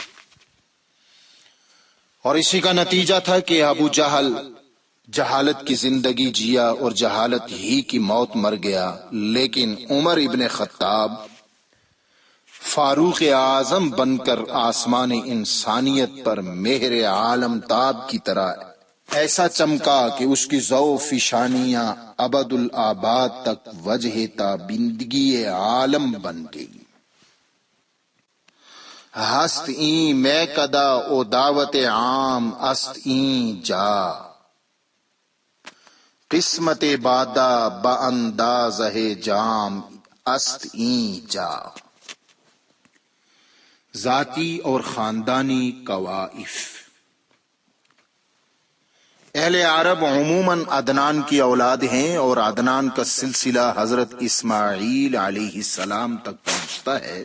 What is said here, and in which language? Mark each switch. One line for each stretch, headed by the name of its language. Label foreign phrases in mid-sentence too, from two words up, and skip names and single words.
Urdu: اور اسی کا نتیجہ تھا کہ ابو جہل جہالت کی زندگی جیا اور جہالت ہی کی موت مر گیا، لیکن عمر ابن خطاب فاروق اعظم بن کر آسمان انسانیت پر مہر عالم تاب کی طرح ایسا چمکا کہ اس کی ضو فشانیاں ابد الآباد تک وجہ تابندگی عالم بن گئی۔
Persian: ہست این میں کدا او دعوت عام است این جا، قسمت بادا با اندازہ جام است این جا۔
Urdu: ذاتی اور خاندانی کوائف۔ اہل عرب عموماً عدنان کی اولاد ہیں اور عدنان کا سلسلہ حضرت اسماعیل علیہ السلام تک پہنچتا ہے۔